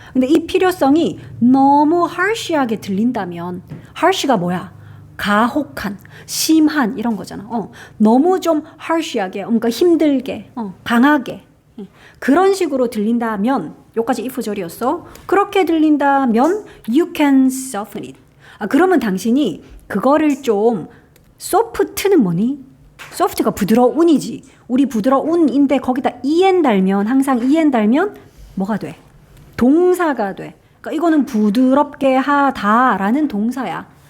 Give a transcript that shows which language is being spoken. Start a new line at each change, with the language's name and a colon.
Korean: 근데 이 필요성이 너무 harsh하게 들린다면, harsh가 뭐야? 가혹한, 심한 이런 거잖아. 너무 좀 harsh하게, 그러니까 힘들게, 강하게 그런 식으로 들린다면, 여기까지 if절이었어. 그렇게 들린다면
English: you can soften it.
Korean: 그러면 당신이 그거를 좀 soft는 뭐니? soft가 부드러운이지. 우리 부드러운인데 거기다 en 달면 항상 en 달면 뭐가 돼? 동사가 돼. 그러니까 이거는 부드럽게 하다라는 동사야.